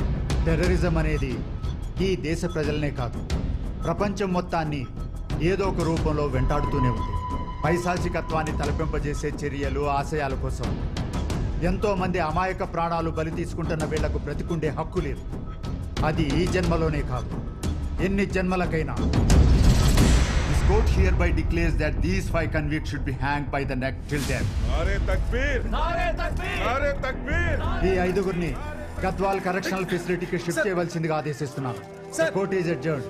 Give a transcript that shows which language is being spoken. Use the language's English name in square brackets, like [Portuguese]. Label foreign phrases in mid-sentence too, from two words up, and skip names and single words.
[Telugu] టెర్రరిజం అనేది ఈ దేశ ప్రజలనే కాదు, ప్రపంచం మొత్తాన్ని ఏదో ఒక రూపంలో వెంటాడుతూనే ఉంది. పైశాచికత్వాన్ని తలపింపజేసే చర్యలు, ఆశయాల కోసం ఎంతో మంది అమాయక ప్రాణాలు బలి తీసుకుంటున్న వీళ్లకు బ్రతికుండే హక్కు లేదు. అది ఈ జన్మలోనే కాదు, ఎన్ని జన్మలకైనా. [English] This court hereby declares that these 5 convicts should be hanged by the neck till death. [Urdu] نعرۂ تکبیر! نعرۂ تکبیر! نعرۂ تکبیر! [Telugu] ఈ 5గురిని గద్వాల్ కరెక్షనల్ ఫెసిలిటీకి షిఫ్ట్ చేయవలసిందిగా ఆదేశిస్తున్నాను. [English] Court is adjourned.